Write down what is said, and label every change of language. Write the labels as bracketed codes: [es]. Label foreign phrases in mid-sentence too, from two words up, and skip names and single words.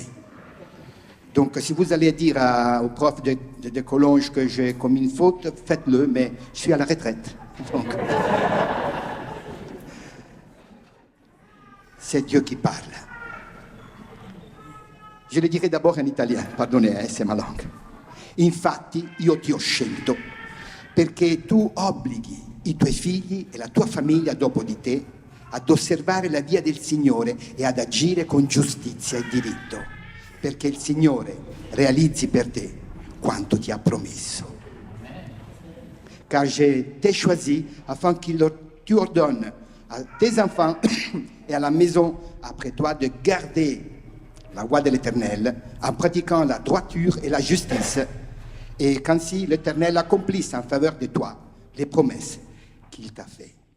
[fr] Donc, si vous allez dire au prof de Collonges que j'ai commis une faute, faites-le, mais je suis à la retraite. Donc, c'est Dieu qui parle. Je le dirai d'abord en italien, pardonnez, c'est ma langue. [it] Infatti, io ti ho scelto, perché tu obblighi i tuoi figli e la tua famiglia dopo di te ad osservare la via del Signore e ad agire con giustizia e diritto, perché il Signore realizzi per te quanto ti ha promesso. [fr] Car je t'ai choisi afin qu'il tu ordonnes à tes enfants et à la maison après toi de garder la voie de l'Éternel en pratiquant la droiture et la justice, et qu'ainsi l'Éternel accomplisse en faveur de toi les promesses qu'il t'a faites.